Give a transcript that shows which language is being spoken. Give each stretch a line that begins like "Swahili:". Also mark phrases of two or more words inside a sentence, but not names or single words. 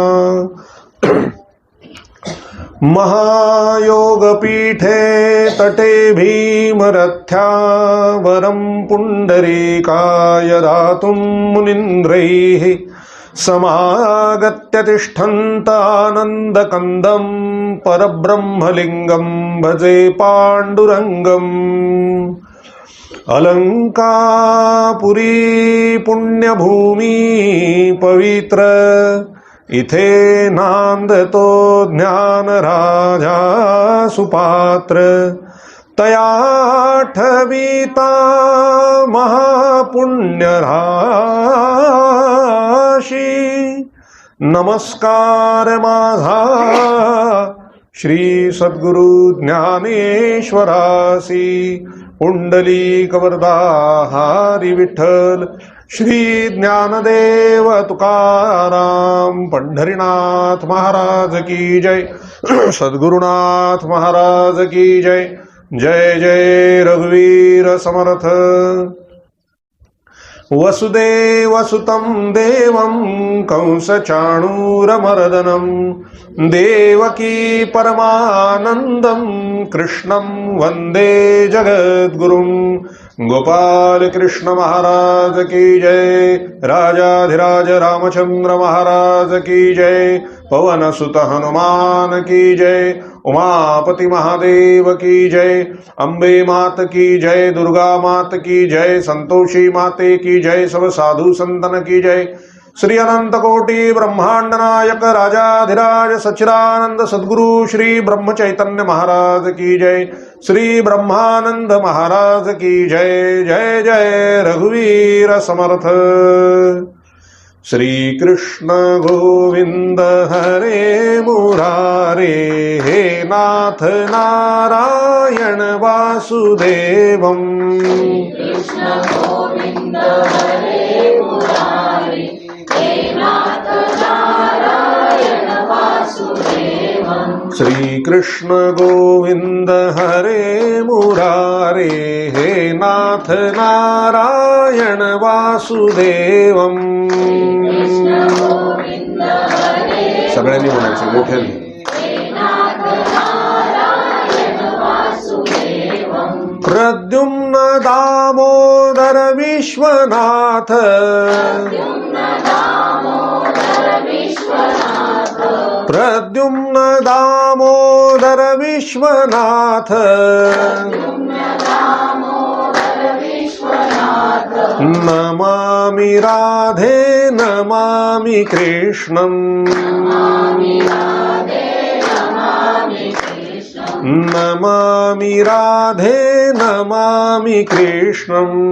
Sanskrit: महायोगपीठे तटे भीमरथ्या, वरं पुण्डरीकाय दातुं मुनीन्द्रैः, समागत्य तिष्ठन्तानन्दकन्दं, परब्रह्मलिङ्गं भजे पाण्डुरङ्गम्.
Marathi: अलंकापुरी पुण्यभूमी पवित्र, इथे नांदतो ज्ञान राजा सुपात्र. तयाठवीता महापुण्य राशी, नमस्कार माझा श्री सद्गुरु ज्ञानेश्वरासी. पुंडलीक वरदा हरी विठ्ठल, श्री ज्ञानदेव तुकाराम, पंढरीनाथ
Hindi: महाराज की जय. सद्गुरुनाथ महाराज की जय.
Marathi: जय जय रघुवीर समर्थ.
Sanskrit: वसुदेवसुतं देवं कंसचाणूरमर्दनं, देवकी परमानन्दं कृष्णं वन्दे जगद्गुरुं.
Hindi: गोपाल कृष्ण महाराज की जय. राजाधिराज रामचंद्र महाराज की जय. पवन सुत हनुमान की जय. उमापति महादेव की जय. अम्बे मात की जय. दुर्गा मात की जय. संतोषी माते की जय. सब साधु संतन की जय. श्री अनंत कोटि ब्रह्मांड नायक राजाधिराज सच्चिदानंद सद्गुरु श्री ब्रह्म चैतन्य महाराज की जय. श्री ब्रह्मानंद महाराज की जय.
Marathi: जय जय रघुवीर समर्थ.
Sanskrit: श्री कृष्ण गोविंद हरे मुरारे, हे नाथ नारायण वासुदेवं. कृष्ण गोविंद हरे मुरारे, हे नाथ नारायण वासुदेवं. श्री कृष्ण गोविंद हरे मुरारे, हे नाथ नारायण वासुदेवं.
Marathi: सगळ्यांनी म्हणायचं मोठ्याने.
Sanskrit: प्रद्युम्न दामोदर विश्वनाथ, प्रद्युम्न दामोदर विश्वनाथ, नमामि राधे नमामि कृष्णं, नमामि राधे नमामि कृष्णं.